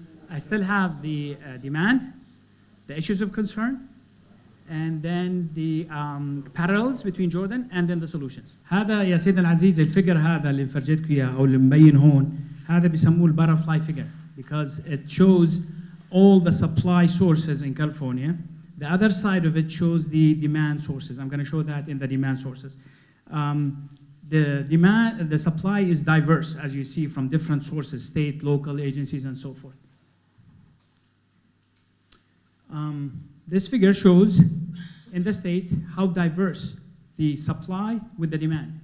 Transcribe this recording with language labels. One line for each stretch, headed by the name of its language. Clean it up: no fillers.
English: I still have the demand, the issues of concern, and then the parallels between Jordan and then the solutions.
Arabic: هذا يا سيدنا العزيز الفيجر هذا اللي فرجيتك اياه او اللي مبين هون هذا بيسموه الباترفلاي figure
English: because it shows all the supply sources in California. The other side of it shows the demand sources. I'm going to show that in the demand sources. The supply is diverse, as you see, from different sources, state, local agencies, and so forth. This figure shows in the state how diverse the supply with the demand.